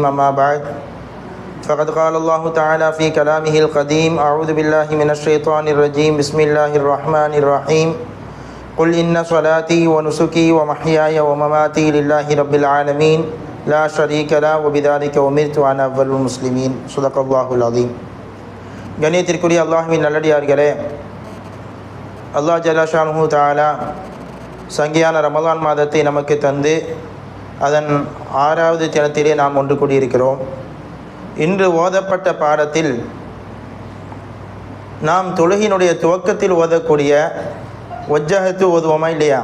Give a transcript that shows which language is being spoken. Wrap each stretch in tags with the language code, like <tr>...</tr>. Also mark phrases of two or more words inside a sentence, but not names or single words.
<ar>أما بعد، فقد قال الله تعالى في كلامه القديم: أعوذ بالله من الشيطان الرجيم. بسم الله الرحمن الرحيم. قل إن صلاتي ونسكي ومحياي ومماتي لله رب العالمين لا شريك له وبذلك أمرت وأنا أول المسلمين. صدق الله العظيم.</ar> <ta>கண்ணியத்திற்குரிய அல்லாஹ்வின் நல்லடியார்களே,</ta> <ar>الله جل شأنه تعالى</ar> <ta>சங்கியான ரமலான் மாதத்தை நமக்கு தந்து அதன் 6வது தினத்திலே நாம் ஒன்று கூடியிருக்கிறோம். இன்று ஓதப்பட்ட பாடத்தில் நாம் தொழுகையினுடைய துவக்கத்தில் ஓதக்கூடிய வஜ்ஜஹத்து ஓதுவோமா இல்லையா?</ta>